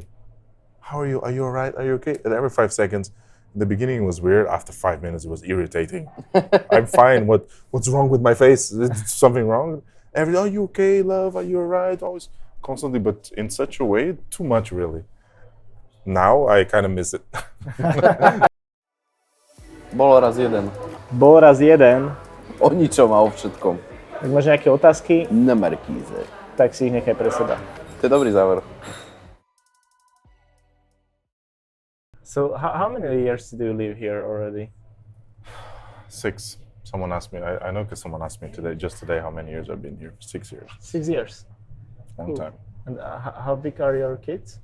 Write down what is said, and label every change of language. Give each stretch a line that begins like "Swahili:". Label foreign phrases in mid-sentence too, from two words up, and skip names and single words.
English: How are you? Are you all right? Are you okay? And every 5 seconds. In the beginning it was weird. After 5 minutes it was irritating. I'm fine. What's wrong with my face? Is something wrong? Are you okay, love? Are you all right? Always constantly, but in such a way, too much really. Now I kind of miss it.
Slovak: Bol raz jeden. Bol raz jeden. O ničom a o všetkom. Ak máš nejaké otázky, Na Markíze. tak si ich nechaj pre seba. To je dobrý záver.
English: So how many years do you live here already? 6. Someone asked me. I know because someone asked me just today, how many years I've been here. 6 years. 6 years. Long Cool. time. And how big are your kids?